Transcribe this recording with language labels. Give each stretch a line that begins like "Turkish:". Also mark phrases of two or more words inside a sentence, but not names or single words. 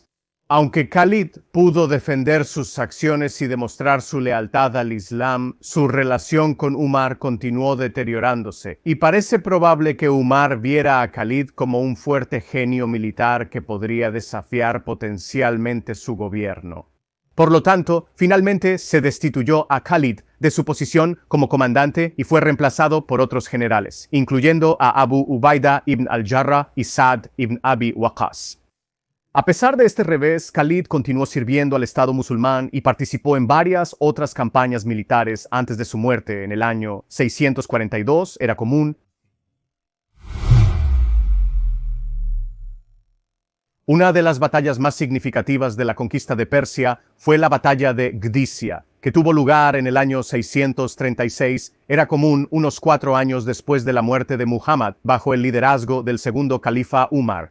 Spanish: Aunque Khalid pudo defender sus acciones y demostrar su lealtad al Islam, su relación con Umar continuó deteriorándose, y parece probable que Umar viera a Khalid como un fuerte genio militar que podría desafiar potencialmente su gobierno. Por lo tanto, finalmente se destituyó a Khalid de su posición como comandante y fue reemplazado por otros generales, incluyendo a Abu Ubaida ibn al-Jarrah y Sa'd ibn Abi Waqqas. A pesar de este revés, Khalid continuó sirviendo al Estado musulmán y participó en varias otras campañas militares antes de su muerte en el año 642, era común. Una de las batallas más significativas de la conquista de Persia fue la batalla de Gdisia, que tuvo lugar en el año 636, era común unos 4 años después de la muerte de Muhammad, bajo el liderazgo del segundo califa Umar.